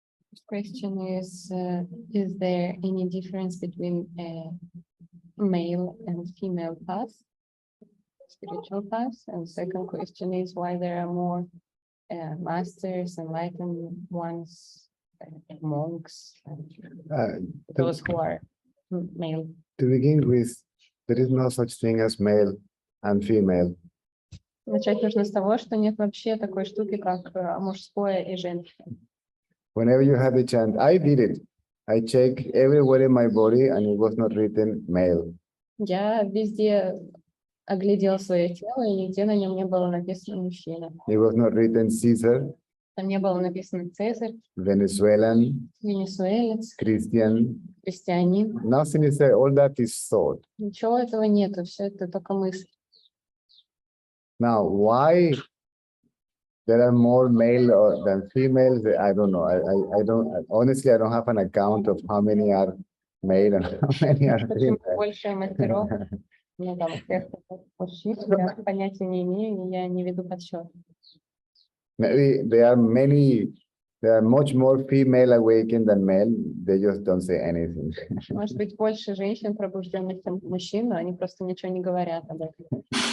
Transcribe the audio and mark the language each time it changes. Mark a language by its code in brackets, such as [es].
[en] First question is there any difference between male and female paths, spiritual paths? And second question is why there are more masters, enlightened ones, monks, those who are male. To begin with, there is no such thing as male and female. [ru] Начать нужно с того, что нет вообще такой штуки, как мужское и женское. [en] Whenever you have the chance, I did it. I checked everywhere in my body and it was not written male. [ru] Я везде оглядел свое тело, и нигде на нем не было написано мужчина. [en] It was not written Caesar, [ru] Там не было написано Цезарь, [en] Venezuelan, [ru] венесуэлец, [en] Christian. [ru] христианин. [en] Nothing is there. All that is thought. [ru] Ничего этого нету, все это только мысль. [en] Now, why there are more male than females? I don't know. I don't, honestly, I don't have an account of how many are male and how many are [ru] Почему [en] female. [ru] больше мастеров, ну там, всех мужчин, я понятия не имею, и я не веду подсчет. [en] Maybe there are much more female awakened than male. They just don't say anything. [ru] Может быть, больше женщин пробужденных, чем мужчин, но они просто ничего не говорят об этом.